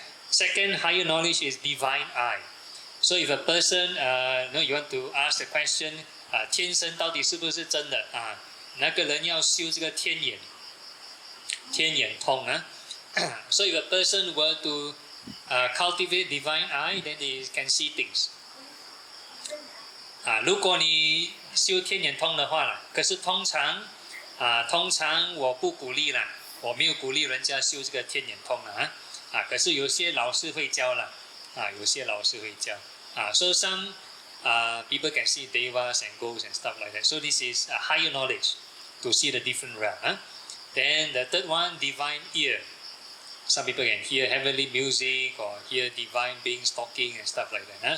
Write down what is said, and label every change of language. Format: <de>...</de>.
<en>Second, higher knowledge is divine eye. So if a person, you want to ask the question,</en> <zh>天生到底是不是真的那个人要修这个天眼通</zh> <en>So if a person were to cultivate divine eye, then they can see things.</en> <zh>如果你修天眼通的话可是通常我不鼓励啦，我没有鼓励人家修这个天眼通可是有些老师会教啦有些老师会教</zh> <en>So some people can see devas and ghosts and stuff like that. So this is a higher knowledge to see the different realm. Then the third one, divine ear. Some people can hear heavenly music or hear divine beings talking and stuff like that.</en>